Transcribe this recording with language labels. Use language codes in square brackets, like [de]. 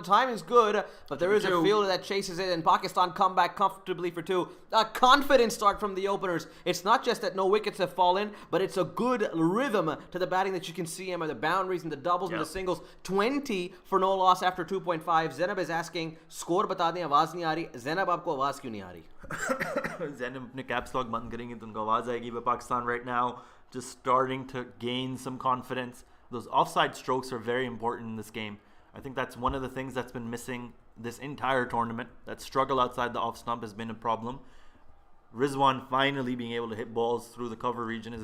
[en] The timing's good, but there is a fielder that chases it, and Pakistan come back comfortably for 2. A confident start from the openers. It's not just that no wickets have fallen, but it's a good rhythm to the batting that you can see, Emma. The boundaries and the doubles and the singles. 20 for no loss after 2.5. Zainab is asking, [hi] score bata dein, आवाज नहीं आ रही. Zainab, आपको आवाज क्यों नहीं आ रही? Zainab अपने caps lock बंद करेंगे तो उनको आवाज आएगी. [en] But Pakistan right now just starting to gain some confidence. Those offside strokes are very important in this game. I think that's one of the things that's been missing this entire tournament. That struggle outside the off stump has been a problem. Rizwan finally being able to hit balls through the cover region is